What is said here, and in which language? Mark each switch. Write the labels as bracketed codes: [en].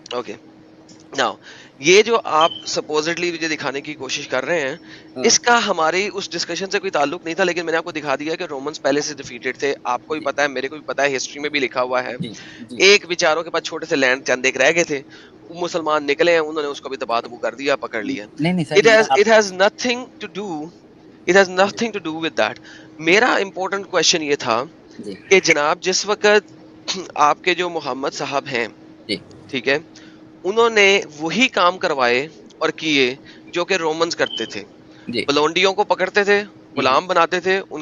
[ur] Okay now یہ جو آپ سپوزٹلی مجھے دکھانے کی کوشش کر رہے ہیں, اس کا ہماری اس ڈسکشن سے کوئی تعلق نہیں تھا, لیکن میں نے آپ کو دکھا دیا کہ رومنس پہلے سے ڈیفیٹڈ تھے. آپ کو بھی جی پتا ہے, میرے کو بھی پتا ہے, ہسٹری میں بھی لکھا ہوا ہے. جی جی ایک بیچاروں کے پاس چھوٹے سے لینڈ چند ایک رہ گئے تھے, مسلمان نکلے ہیں, انہوں نے اس کو بھی تباہ تبو کر دیا, پکڑ لیا. نہیں نہیں سر یہ آپ [en] It has nothing to do It has nothing to do with that. [ur] میرا امپورٹنٹ کوشچن یہ تھا جی کہ جناب جس وقت آپ کے جو محمد صاحب ہیں, جی ٹھیک ہے, انہوں نے وہی کام کروائے اور کیے جو کہ رومنز کرتے تھے. جی بلونڈیوں کو پکڑتے تھے, غلام بناتے تھے, ان